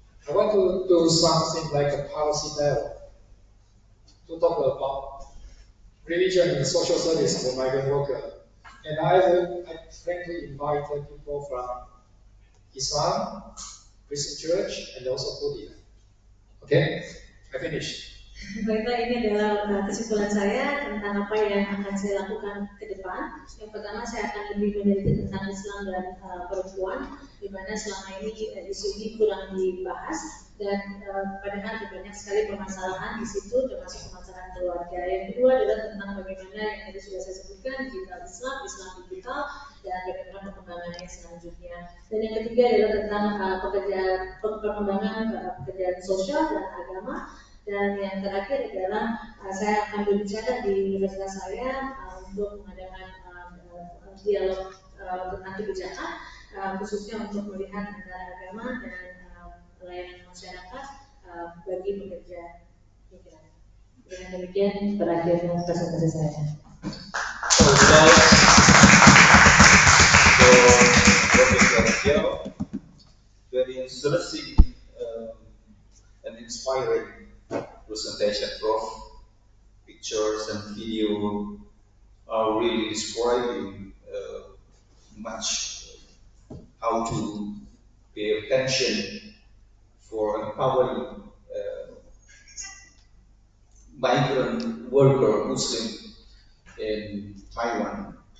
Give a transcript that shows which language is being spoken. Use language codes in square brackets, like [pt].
[en] I want to do something like a policy dialogue to talk about religion and social service for migrant workers. And I plan to invite people from Islam, Christian Church, and also Buddhism. Okay, I finished. [id] Baiklah, ini adalah kesimpulan saya tentang apa yang akan saya lakukan ke depan. Yang pertama, saya akan lebih meneliti tentang Islam dan perempuan, di mana selama ini isu ini kurang dibahas, dan padahal banyak sekali permasalahan di situ, termasuk permasalahan keluarga. Yang kedua adalah tentang bagaimana yang tadi sudah saya sebutkan, digital Islam, Islam digital, dan bagaimana perkembangannya selanjutnya. Dan yang ketiga adalah tentang perkembangan pekerjaan sosial dan agama. Dan yang terakhir adalah saya akan berbicara di universitas saya untuk mengadakan dialog tentang kebijakan, khususnya untuk melihat antara agama dan pelayanan masyarakat bagi pekerja migran. Dengan demikian berakhirnya presentasi saya. [en] So for Professor Gio, very interesting um, and inspiring presentation, Prof. Pictures and video are really describing much how to pay attention for empowering migrant worker Muslim in Taiwan.